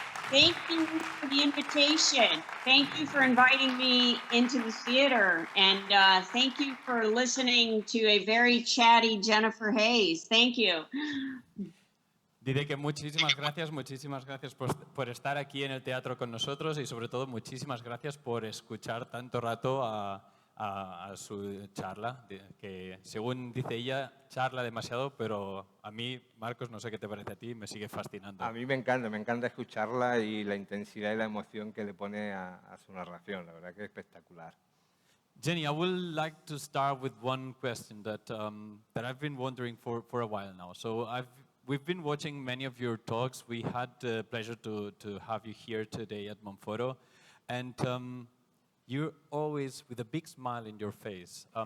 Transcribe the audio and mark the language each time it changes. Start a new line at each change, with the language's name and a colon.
English: Thank you for the invitation. Thank you for inviting me into the theater. And thank you for listening to a very chatty Jennifer Hayes. Thank you.
Spanish: Diré que muchísimas gracias por estar aquí en el teatro con nosotros y sobre todo muchísimas gracias por escuchar tanto rato a su charla, que según dice ella, charla demasiado, pero a mí, Marcos, no sé qué te parece a ti, me sigue fascinando. A mí me encanta escucharla y la intensidad y la emoción que le pone a su narración, la verdad que es espectacular.
English: Jenny, I would like to start with one question that I've been wondering for a while now. So we've been watching many of your talks. We had the pleasure to have you here today at MontPhoto, and you're always with a big smile in your face.